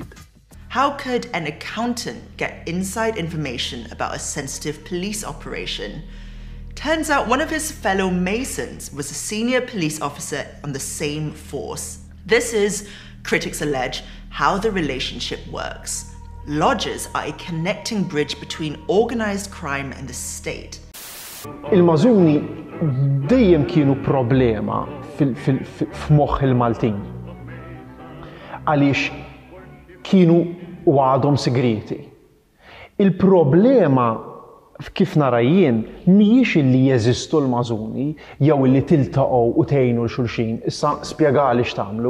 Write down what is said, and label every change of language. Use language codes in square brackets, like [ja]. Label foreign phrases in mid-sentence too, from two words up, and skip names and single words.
[en] How could an accountant get inside information about a sensitive police operation? Turns out one of his fellow Masons was a senior police officer on the same force. This is, critics allege, how the relationship works. Lodges are a connecting bridge between organized crime and the state. [mt] Il-Mażuni dejjem kienu problema f'moħħ il-Maltin. Għaliex kienu u għadhom segreti. Il-problema kif nara jien mhijiex illi jeżistu l-Mażuni jew illi tiltaqgħu u tgħinu l-xulxin, issa spjegali x'tagħmlu.